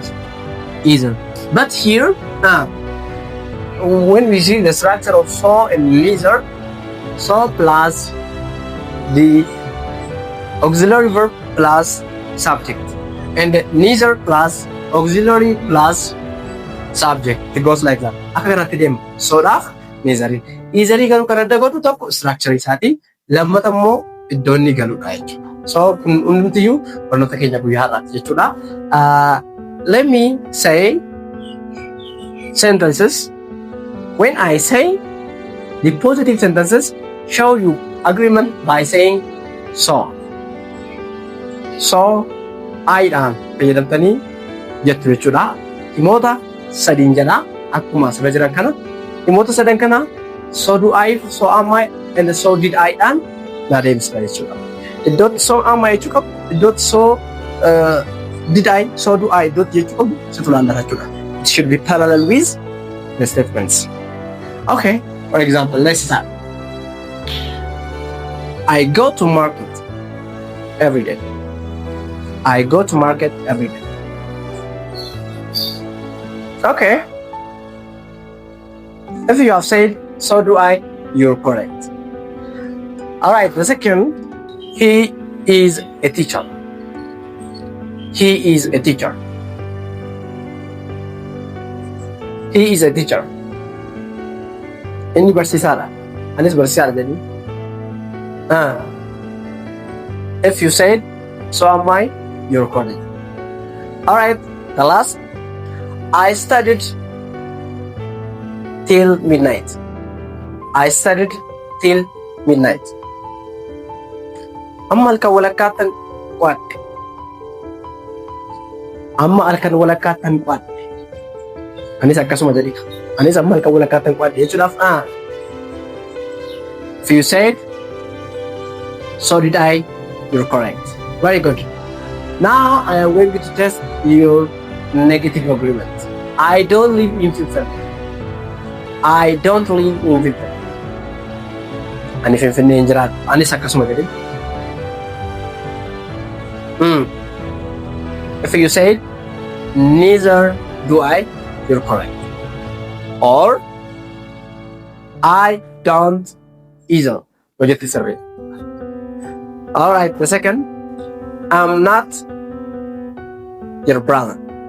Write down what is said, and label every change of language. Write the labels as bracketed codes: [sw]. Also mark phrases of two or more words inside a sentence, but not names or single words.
[en] But here when we see the structure of so and neither, so plus the auxiliary verb plus subject, and neither plus auxiliary plus subject. It goes like that. [om] Akka kanatti deema. Soodhaaf neezarii. Neezarii garuu kan adda godhu tokko structure isaati. Lammata immoo iddoo inni galudha jechuudha. So kun hundumtiyyuu barnoota keenya guyyaa har'aati jechuudha. [en] Let me say sentences. When I say the positive sentences, show you agreement by saying so. So, [om] I-dhaan fayyadamtanii jettu jechuudha. Himoota sadiin jala akkuma asirra jiran kana. Himoota sadan kana [en] so do I, so am I, and so did I- [om] dhaan na deemsisa jechuudha. Iddootti [en] so am I [om] jechuu qabu, iddootti [en] so did I, so do I [om] iddootti jechuu qabu situ laallata jechuudha. [en] It should be parallel with the statements. Okay, for example, let's start. I go to market every day. I go to market every day. Okay. If you have said, so do I, you're correct. Alright, the second, he is a teacher. He is a teacher. He is a teacher. [om] Inni barsiisaadha. Anis barsiisaadha jedhanii. [en] If you said, so am I, you're correct. Alright, the last. I studied till midnight. I studied till midnight. [om] Amma halkan walakkaatan qo'adhe. Amma halkan walakkaatan qo'adhe. Anis akkasuma jedhi. Anis amma halkan walakkaatan qo'adhe jechuudhaaf [en] if you said, so did I, you're correct. Very good. Now I am going to test your negative agreement. I don't live in Finland. I don't live in Finland. [om] Ani Finfinnee hin jiraatu. Anis akkasuma jedhi. [en] If you said, neither do I, you're correct. Or, I don't either. Wajah survey. Alright, the second, I'm not your brother.